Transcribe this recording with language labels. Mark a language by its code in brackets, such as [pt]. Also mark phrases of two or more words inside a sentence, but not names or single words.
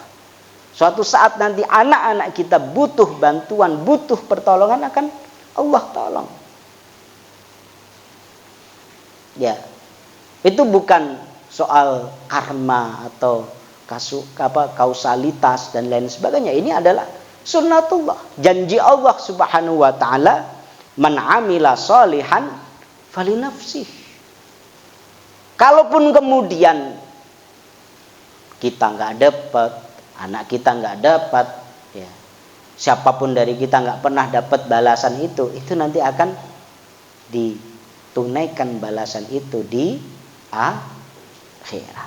[id] Suatu saat nanti anak-anak kita butuh bantuan, butuh pertolongan, akan Allah tolong. Ya. Itu bukan soal karma atau kausalitas dan lain sebagainya. Ini adalah sunnatullah. [ar] Janji الله سبحانه وتعالى, من عمل صالحا فلنفسه. [id] Kalaupun kemudian kita nggak dapat, anak kita nggak dapat, ya, siapapun dari kita nggak pernah dapat balasan itu nanti akan ditunaikan balasan itu di akhirat.